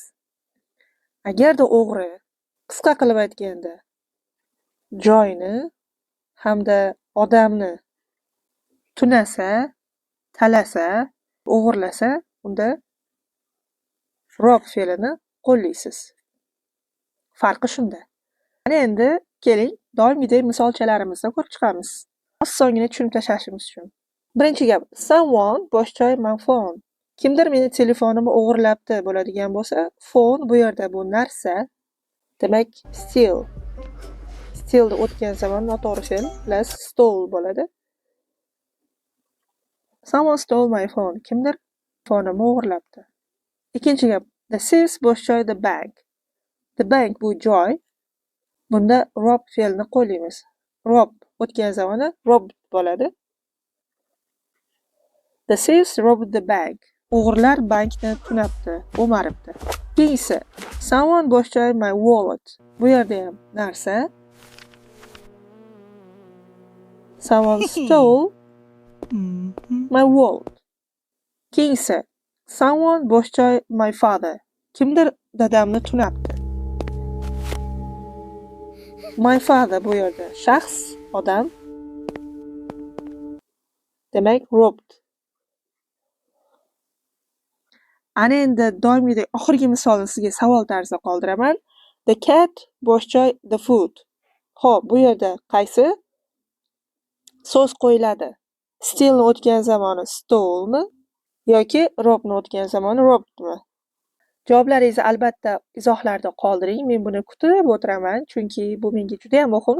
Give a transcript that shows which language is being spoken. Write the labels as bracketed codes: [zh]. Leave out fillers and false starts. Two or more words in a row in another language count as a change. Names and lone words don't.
[uz] Agarda o'g'ri qisqa qilib aytganda joyni hamda odamni tunasa, talasa, o'g'irlasa, unda rob fe'lini qo'llaysiz. Farqi shunda. Mana endi keling, doimgidek misolchalarimizni ko'rib chiqamiz. Osongina tushunib tashlashimiz uchun. Birinchi gap, someone bosh joy [en] my phone. [uz] Kimdir meni telefonimni o'g'irlabdi bo'ladigan bo'lsa, phone bu yerda bu narsa, demak steal. Stealni o'tgan zamon noto'g'ri fe'l plus stole bo'ladi. [en] Someone stole my phone. [uz] Kimdir telefonimni o'g'irlabdi. Ikkinchi gap, [en] the thief [uz] bosh joy [en] the bank. The bank [uz] bu joy. Bunda rob fe'lini qo'llaymiz. Rob o'tgan zamoni robbed bo'ladi. [en] The thieves robbed the bank. [uz] O'g'rilar bankni tunabdi, o'maribdi. Keyingi, someone bosh joy [en] my wallet. [uz] Bu yerda ham narsa. [en] Someone stole my wallet. [uz] Keyingi, someone bosh joy [en] my father. [uz] Kimdir dadamni tunabdi. [en] My father [uz] bu yerda shaxs, odam. Demak, robbed. Ana endi doimgidek oxirgi misolni sizga savol tarzida qoldiraman. [en] The cat [uz] bosh joy [en] the food. [uz] Xo'p, bu yerda qaysi so'z qo'yiladi? Stealni o'tgan zamoni stole yoki robni o'tgan zamoni robbedmi? Javoblaringizni albatta izohlarda qoldiring. Men buni kutib o'tiraman, chunki bu menga juda ham muhim.